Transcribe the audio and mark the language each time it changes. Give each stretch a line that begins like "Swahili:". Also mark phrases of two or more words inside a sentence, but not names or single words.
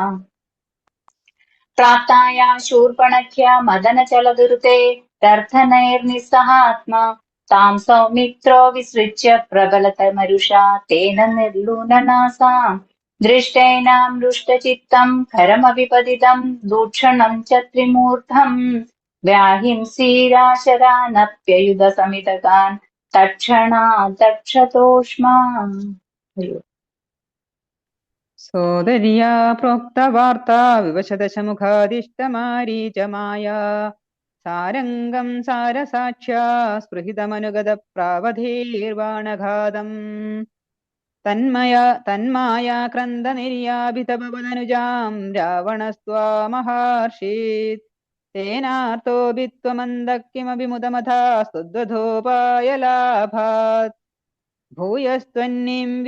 Sanskrit: प्राप्ताया शूर्पणख्या मदनचलदुर्ते दर्थनैर्निस्सहात्मा तां सौमित्रो विसृज्य प्रबलतमरुषा तेन निर्लूननासाम् दृष्टैनामृष्टचित्तं खरमपि पतितं दूक्षणं च त्रिमूर्धम् व्याहिंसीराशरानप्ययुधसमितकान् तत्क्षणात् दक्षतोष्मा സോദര്യാ പ്രോക്തവാർത്താ വിവശദശമുഖാദിഷ്ടമാരീചമായാ സാരംഗം സാരസാക്ഷ്യാ സ്പൃഹിതമനുഗത പ്രാവധീർവാണഘാതം തന്മായാ ക്രന്ദനിര്യാഭിതപവനനുജാം രാവണസ്ത്വാമഹർഷീത് തേനാർത്തോപി ത്വമന്തഃ കിമപി മുദമഥാസ്ത്വദ്വധോപായലാഭാത് ഭൂയസ്ത്വന്നീം